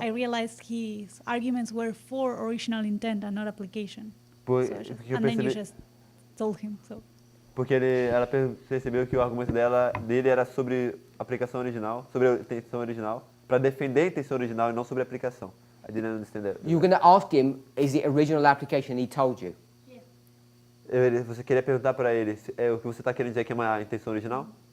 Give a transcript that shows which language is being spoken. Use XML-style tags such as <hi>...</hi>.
<en>I realized his arguments were for original intent and not application.</en> <pt>Por-</pt> <en>So I</en> <pt>porque eu</pt> <en>and then you</en> <pt>percebi-</pt> <en>just told him. So</en> <pt>Porque ela percebeu que o argumento dele era sobre aplicação original, sobre a intenção original, para defender a intenção original e não sobre a aplicação.</pt> <en>I didn't understand that. You were going to ask him, is it original application? He told you.</en> <pt>Você queria perguntar para ele, o que você está querendo dizer que é uma intenção original?</pt>